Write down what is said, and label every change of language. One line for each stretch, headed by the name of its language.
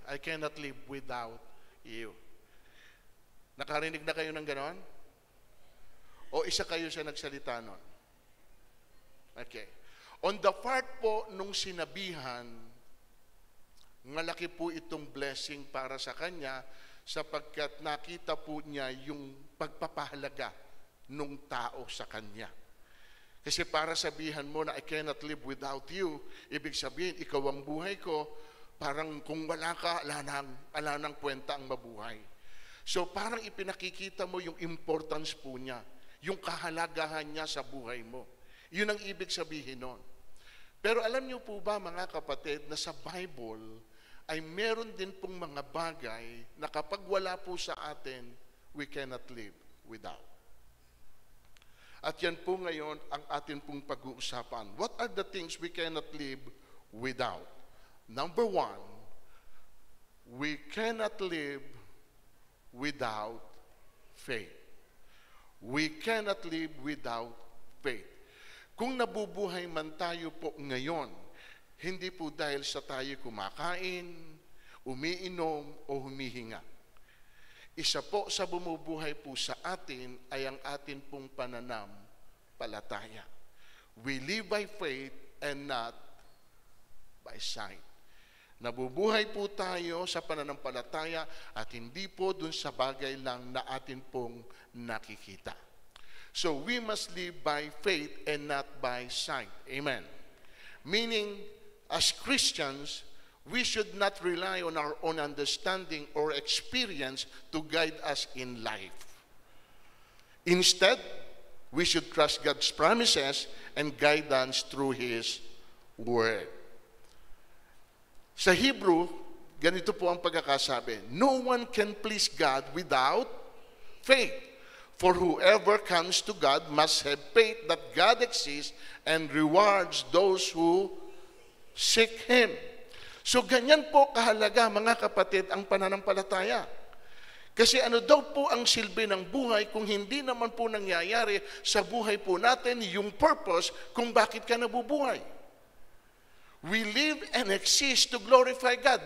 English: I cannot live without you.
Filipino: Nakarinig na kayo ng ganon? O isa kayo sa nagsalita nun? Okay.
English: On the part
Filipino: po nung sinabihan, malaki po itong blessing para sa kanya sapagkat nakita po niya yung pagpapahalaga nung tao sa kanya. Kasi para sabihan mo na
English: I cannot live without you,
Filipino: ibig sabihin, ikaw ang buhay ko, parang kung wala ka, ala nang kwenta ang mabuhay. So parang ipinakikita mo yung importance po niya, yung kahalagahan niya sa buhay mo. Yun ang ibig sabihin nun. Pero alam niyo po ba mga kapatid na sa Bible ay meron din pong mga bagay na kapag wala po sa atin,
English: we cannot live without.
Filipino: At yan po ngayon ang atin pong pag-uusapan.
English: What are the things we cannot live without? Number one, we cannot live without faith. We cannot live without faith.
Filipino: Kung nabubuhay man tayo po ngayon, hindi po dahil sa tayo kumakain, umiinom, o humihinga. Isa po sa bumubuhay po sa atin ay ang atin pong pananampalataya.
English: We live by faith and not by sight.
Filipino: Nabubuhay po tayo sa pananampalataya at hindi po dun sa bagay lang na atin pong nakikita.
English: So we must live by faith and not by sight. Amen. Meaning, as Christians, we should not rely on our own understanding or experience to guide us in life. Instead, we should trust God's promises and guidance through His Word.
Filipino: Sa Hebrew, ganito po ang pagkakasabi,
English: no one can please God without faith. For whoever comes to God must have faith that God exists and rewards those who seek Him.
Filipino: So ganyan po kahalaga mga kapatid ang pananampalataya. Kasi ano daw po ang silbi ng buhay kung hindi naman po nangyayari sa buhay po natin yung purpose kung bakit ka nabubuhay.
English: We live and exist to glorify God.